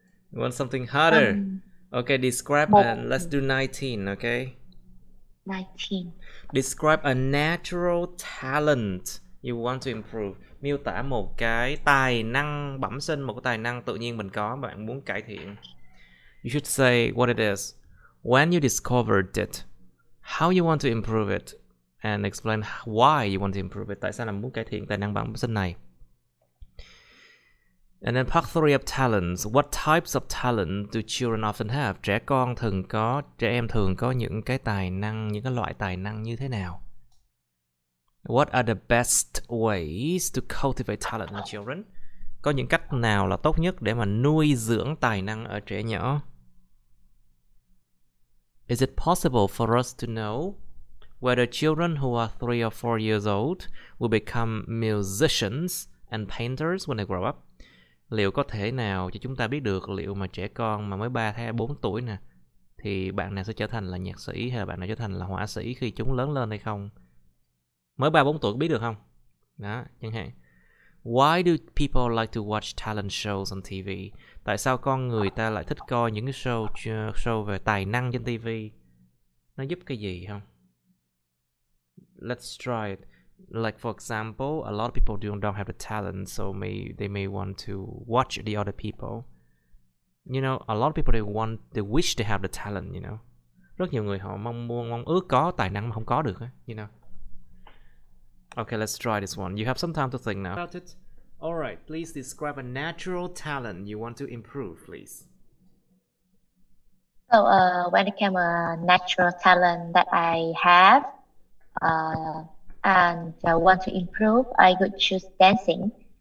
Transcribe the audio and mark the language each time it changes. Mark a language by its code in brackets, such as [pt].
[en] You want something harder? Okay, describe and let's do 19, okay? 19. Describe a natural talent you want to improve. [vi] Miêu tả một cái tài năng bẩm sinh, một cái tài năng tự nhiên mình có bạn muốn cải thiện. [en] You should say what it is, when you discovered it, how you want to improve it, and explain why you want to improve it. [vi] Tại sao bạn muốn cải thiện tài năng bẩm sinh này? [en] And then part 3 of talents. What types of talent do children often have? [vi] Trẻ em thường có những cái tài năng, những cái loại tài năng như thế nào? [en] What are the best ways to cultivate talent in children? [vi] Có những cách nào là tốt nhất để mà nuôi dưỡng tài năng ở trẻ nhỏ? [en] Is it possible for us to know whether children who are 3 or 4 years old will become musicians and painters when they grow up? [vi] Liệu có thể nào cho chúng ta biết được liệu mà trẻ con mà mới 3 hay 4 tuổi nè thì bạn nào sẽ trở thành là nhạc sĩ hay là bạn nào trở thành là họa sĩ khi chúng lớn lên hay không? Mới 3-4 tuổi biết được không? Đó, chẳng hạn. [en] Why do people like to watch talent shows on TV? [vi] Tại sao con người ta lại thích coi những cái show về tài năng trên TV? Nó giúp cái gì không? [en] Let's try it. Like for example, a lot of people don't have the talent, so they may want to watch the other people. You know, a lot of people they wish to have the talent, you know. [vi] Rất nhiều người họ mong ước có tài năng mà không có được, [en] you know. Okay, let's try this one. You have some time to think now about it. All right, please describe a natural talent you want to improve, please. So, when it came a natural talent that I have and want to improve, I would choose dancing.